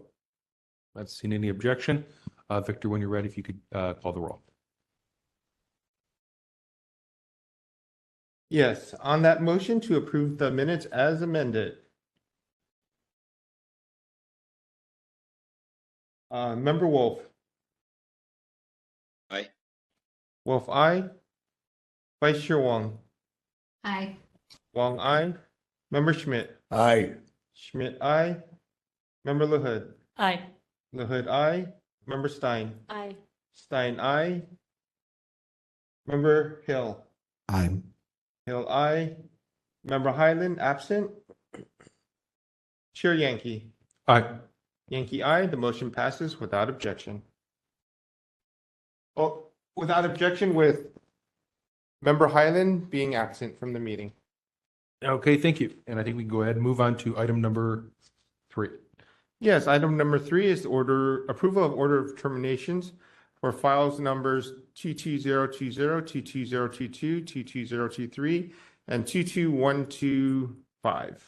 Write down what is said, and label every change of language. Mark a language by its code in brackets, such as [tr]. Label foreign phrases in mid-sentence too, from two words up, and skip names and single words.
[en] Not seeing any objection. Victor, when you're ready, if you could call the roll. Yes, on that motion to approve the minutes as amended. Member Wolf. Aye. Wolf, aye. Vice Chair Wong. Aye. Wong, aye. Member Schmidt. Aye. Schmidt, aye. Member LaHood. Aye. LaHood, aye. Member Stein. Aye. Stein, aye. Member Hill. Aye. Hill, aye. Member Highland, absent. Chair Yankee. Aye. Yankee, aye. The motion passes without objection. Oh, without objection with Member Highland being absent from the meeting. Okay, thank you. And I think we can go ahead and move on to item number 3. Yes, item number 3 is approval of order of terminations for files numbers 22020, 22022, 22023, and 22125.